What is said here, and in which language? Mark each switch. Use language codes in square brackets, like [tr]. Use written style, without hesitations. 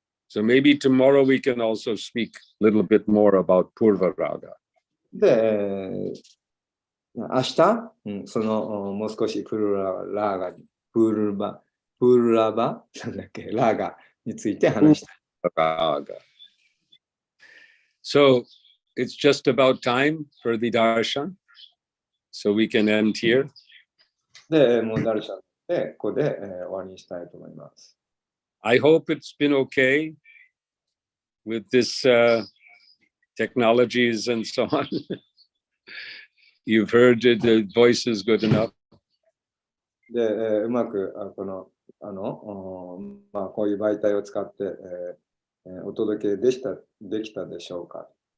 [en] So maybe tomorrow we can also speak a little bit more about Purva Raga. [ja] で、明日、そのもう少しプルラーガに、プルラバなんだっけ、ラーガについて話したい。 [en] Raga. So it's just about time for the darshan. So we can end here. [ja] で、もうダルシャンで、ここで終わりにしたいと思います。 [en] I hope it's been okay with this technologies and so on. You've heard it, the voice is good enough. [ja] で、うまくこのこういう媒体を使って、お届けできたでしょうか。